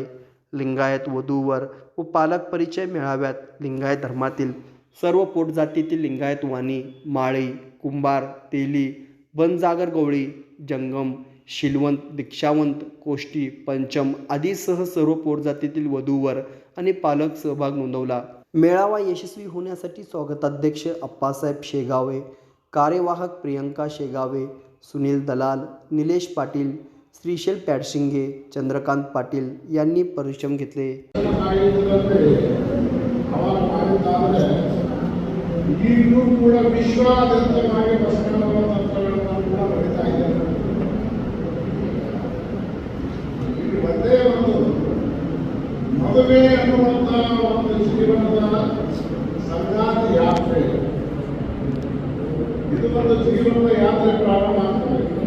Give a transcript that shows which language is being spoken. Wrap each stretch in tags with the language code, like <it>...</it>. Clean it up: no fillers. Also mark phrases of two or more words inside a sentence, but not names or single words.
<mr>लिंगायत वधूवर व पालक परिचय मेळाव्यात लिंगायत धर्मातील सर्व पोटजातीतील लिंगायत वाणी, माळी, कुंभार, तेली, बनजागर गवळी, जंगम, शीलवंत, दीक्षावंत, कोष्टी, पंचम आदीसह सर्व पोटजातीतील वधूवर आणि पालक सहभाग नोंदवला। मेळावा यशस्वी होण्यासाठी स्वागताध्यक्ष अप्पासाहेब शेगावे, कार्यवाहक प्रियंका शेगावे, सुनील दलाल, निलेश पाटील, श्रीशैल पॅडशिंगे, चंद्रकांत पाटील यांनी परिश्रम घेतले।</mr> <kn>ಮದುವೆ ಅನ್ನುವಂಥ ಒಂದು ಜೀವನದ ಸಂಗಾತಿ ಯಾತ್ರೆ, ಇದು ಒಂದು ಜೀವನದ ಯಾತ್ರೆ ಪ್ರಾರಂಭ ಆಗ್ತದೆ।</kn>